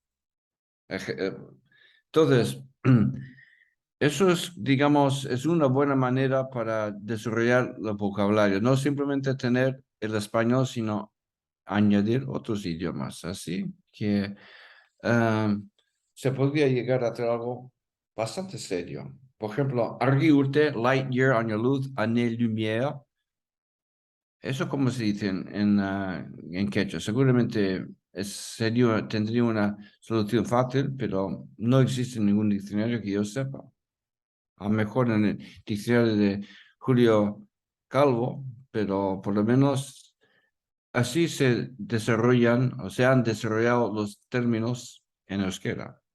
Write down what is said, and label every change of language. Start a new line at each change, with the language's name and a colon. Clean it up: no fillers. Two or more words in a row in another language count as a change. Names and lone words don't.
Spanish: Entonces, eso es, digamos, es una buena manera para desarrollar el vocabulario. No simplemente tener el español, sino añadir otros idiomas. Así que se podría llegar a hacer algo bastante serio. Por ejemplo,
Basque: argi urte,
English: light year,
Spanish: año luz, année-lumière. Eso como se dice en quechua. Seguramente tendría una solución fácil, pero no existe ningún diccionario que yo sepa. A lo mejor en el diccionario de Julio Calvo, pero por lo menos así se desarrollan o se han desarrollado los términos en euskera.